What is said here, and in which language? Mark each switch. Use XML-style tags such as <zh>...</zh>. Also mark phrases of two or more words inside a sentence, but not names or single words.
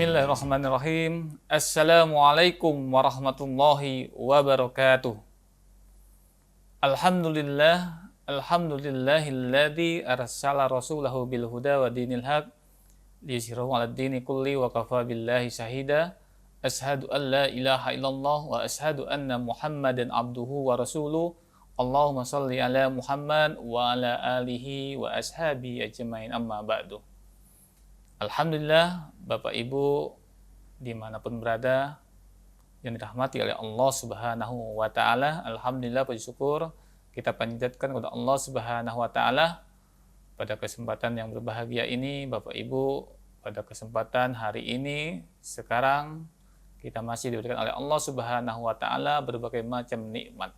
<ar>بسم الله الرحمن الرحيم. السلام عليكم ورحمة الله وبركاته. الحمد لله الذي أرسل رسوله بالهدى ودين الحق ليظهره على الدين كله وكفى بالله شهيدا. أشهد أن لا إله إلا الله وأشهد أن محمدا عبده ورسوله. اللهم صل على محمد وعلى آله وأصحابه أجمعين، أما بعد. الحمد لله,</ar> <id>Bapak Ibu dimanapun berada yang dirahmati oleh Allah</id> <ar>سبحانه وتعالى,</ar> <id>alhamdulillah, puji syukur kita panjatkan kepada Allah</id> <ar>سبحانه وتعالى</ar> <id>pada kesempatan yang berbahagia ini. Bapak Ibu, pada kesempatan hari ini sekarang kita masih diberikan oleh Allah</id> <ar>سبحانه وتعالى</ar> <id>berbagai macam nikmat.</id>